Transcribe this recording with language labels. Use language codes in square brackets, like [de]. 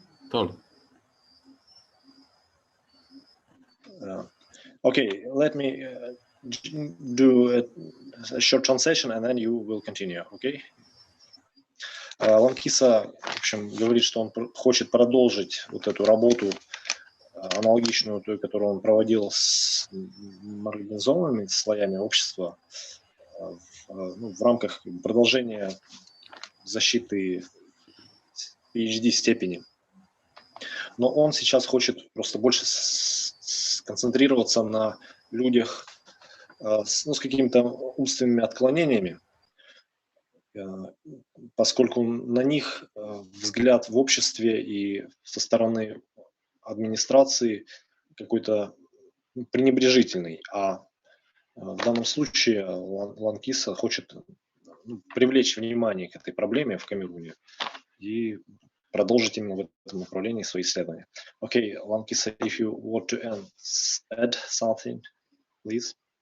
[en] Told. Okay, let me do a short translation, and then you will continue, okay? [ru] Ланкисса, в общем, говорит, что он хочет продолжить вот эту работу, аналогичную той, которую он проводил с маргинализованными слоями общества в рамках продолжения защиты PhD степени. Но он сейчас хочет просто больше сконцентрироваться на людях с какими-то умственными отклонениями, поскольку на них взгляд в обществе и со стороны администрации какой-то пренебрежительный. А в данном случае Ланкисса хочет привлечь внимание к этой проблеме в Камеруне и продолжить именно в этом направлении свои исследования. [en] Okay, Lankissa, if you want to add something, please.